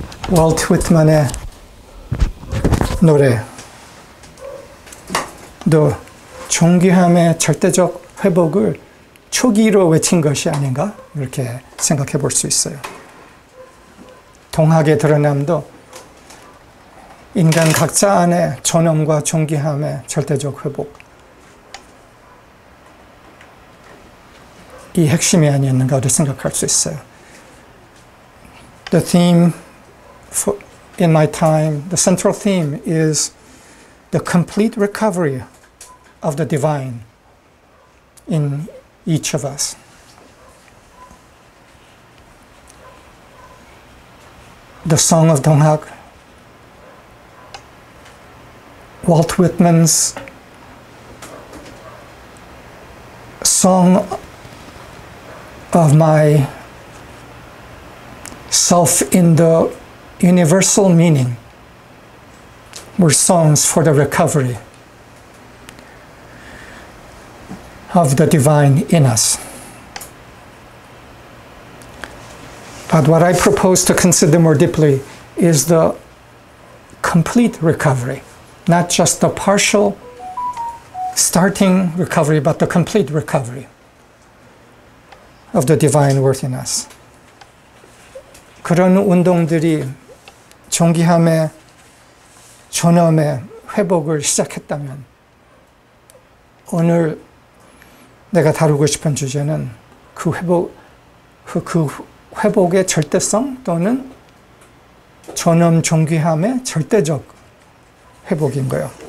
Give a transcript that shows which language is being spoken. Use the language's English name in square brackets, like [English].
[Korean] 월트 위트만의 노래, 또 존귀함의 절대적 회복을 초기로 외친 것이 아닌가 이렇게 생각해 볼 수 있어요. 동학의 드러남도 인간 각자 안에 존엄과 존귀함의 절대적 회복, 이 핵심이 아니었는가 생각할 수 있어요. [English] The theme in my time, the central theme is the complete recovery of the divine in each of us. The Song of Donghak, Walt Whitman's song of my self in the universal meaning were songs for the recovery of the divine in us. But what I propose to consider more deeply is the complete recovery, not just the partial starting recovery, but the complete recovery of the divine worth in us. [Korean] 그런 운동들이 존귀함의 존엄의 회복을 시작했다면 오늘 내가 다루고 싶은 주제는 그 회복의 절대성 또는 존엄 존귀함의 절대적 회복인 거예요.